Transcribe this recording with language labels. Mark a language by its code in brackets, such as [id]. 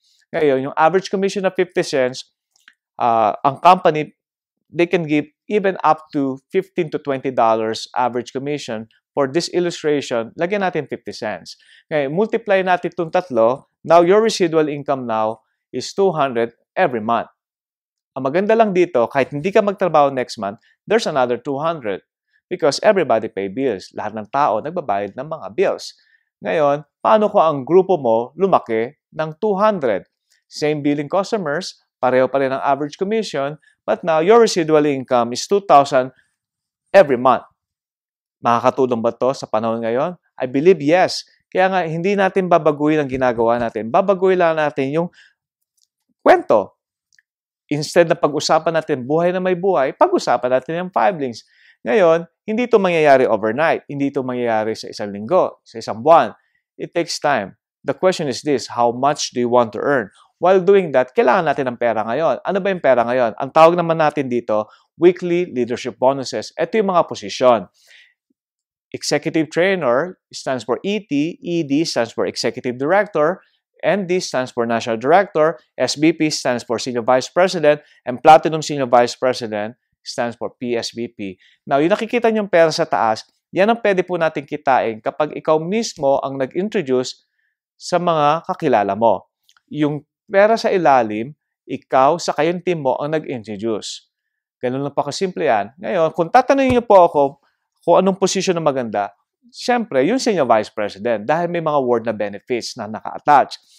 [tl] Ngayon, yung average commission na 50 cents, ang company, [en] they can give even up to $15 to $20 average commission. [tl] For this illustration, lagyan natin 50 cents. Ngayon, multiply natin itong tatlo. [en] Now, your residual income now is 200 every month. [tl] Ang maganda lang dito, kahit hindi ka magtrabaho next month, [en] there's another 200. Because everybody pay bills. [tl] Lahat ng tao nagbabayad ng mga bills. Ngayon, paano kung ang grupo mo lumaki ng 200? [en] Same billing customers, [tl] pareho pa rin ang average commission, [en] but now your residual income is 2,000 every month. [tl] Makakatulong ba to sa panahon ngayon? [en] I believe yes. [tl] Kaya nga, hindi natin babaguhin ang ginagawa natin. Babaguhin lang natin yung kwento. Instead na pag-usapan natin buhay na may buhay, pag-usapan natin yung 5links. Ngayon, hindi ito mangyayari overnight. Hindi ito mangyayari sa isang linggo, sa isang buwan. [en] It takes time. The question is this, how much do you want to earn? While doing that, [tl] kailangan natin ng pera ngayon. Ano ba yung pera ngayon? Ang tawag naman natin dito, weekly leadership bonuses. Ito yung mga posisyon. [en] Executive Trainer stands for ET, ED stands for Executive Director, ND stands for National Director, SVP stands for Senior Vice President, and Platinum Senior Vice President stands for PSVP. [tl] Now, yung nakikita niyong pera sa taas, yan ang pwede po natin kitain kapag ikaw mismo ang nag-introduce sa mga kakilala mo. Yung pera sa ilalim, ikaw sa kayong team mo ang nag-introduce. Ganun lang pa kasimple yan. Ngayon, kung tatanungin niyo po ako kung anong posisyon na maganda, siyempre, yung Senior Vice President dahil may mga award na benefits na naka-attach.